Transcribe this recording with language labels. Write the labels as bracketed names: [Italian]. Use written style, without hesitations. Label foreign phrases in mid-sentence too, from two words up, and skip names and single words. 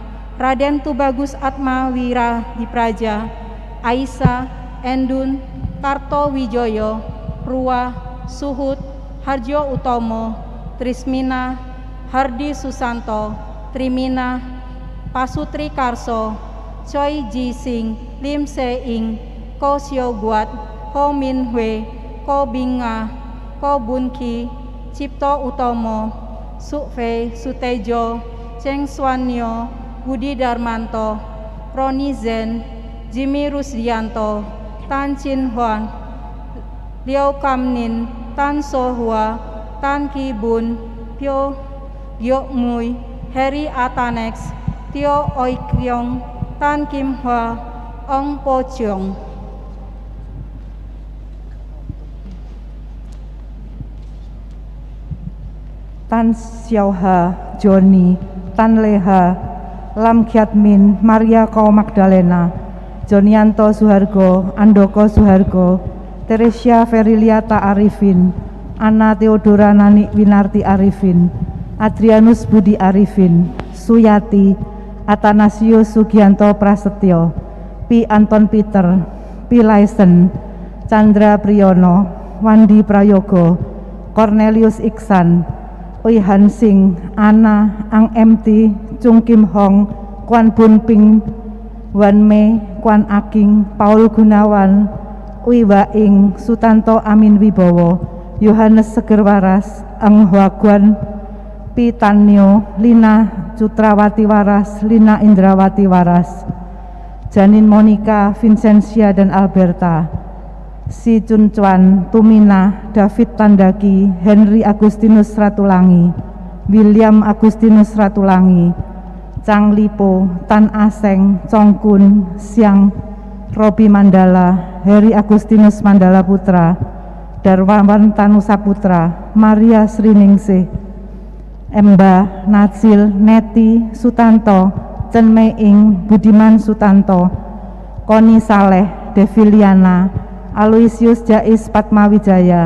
[Indonesian] Raden Tubagus Atma Wira Dipraja, Aisyah, Endun, Karto Wijoyo, Ruah, Suhut, Harjo Utomo, Trismina, Hardi Susanto, Trimina, Pasutri Karso, Choi Ji Sing, Lim Se Ing, Ko Sio Guat, Ho Min Hwe, Ko Binga, Ko Bun Ki, Cipto Utomo, Su Fei Sutejo, Cheng Swanyo, Budi Darmanto, Roni Zen, Jimmy Rusdianto, Tan Chin Huan, Liao Kam Nin, Tan So Hua, Tan Ki Bun, Pyo Gyok Mui, Harry Atanex, Tio Oi Kyong, Tan Kim Hwa, Ong Po Cheong. Tan Xiaoha, Joni, Tan Leha, Lam Kiat Min, Maria Kau Magdalena, Jonianto Suhargo, Andoko Suhargo, Teresia Feriliata Arifin, Anna Theodora Nani Winarti Arifin, Adrianus Budi Arifin, Suyati, Atanasius Sugianto Prasetyo, Pi Anton Peter, Pi Laisen, Chandra Priyono, Wandi Prayogo, Cornelius Iksan, Ui Han Sing, Ana, Ang MT, Chung Kim Hong, Kwan Bun Ping, Wan Mei, Kwan Aking, Paul Gunawan, Ui Waing, Sutanto Amin Wibowo, Yohanes Segerwaras, Ang Hwaguan, Pi Tanyo, Lina Cutrawati Waras, Lina Indrawati Waras, Janin Monica, Vincentia dan Alberta, Si Chun Chuan, Tumina, David Tandaki, Henry Agustinus Ratulangi, William Agustinus Ratulangi, Chang Lipo, Tan Aseng, Chong Kun, Siang, Robi Mandala, Heri Agustinus Mandala Putra, Darwawan Tanu Saputra, Maria Sriningsih, Emba, Natsil, Neti, Sutanto, Chen Mei Ing, Budiman Sutanto, Koni Saleh, Deviliana, Aloysius Jais Patmawijaya,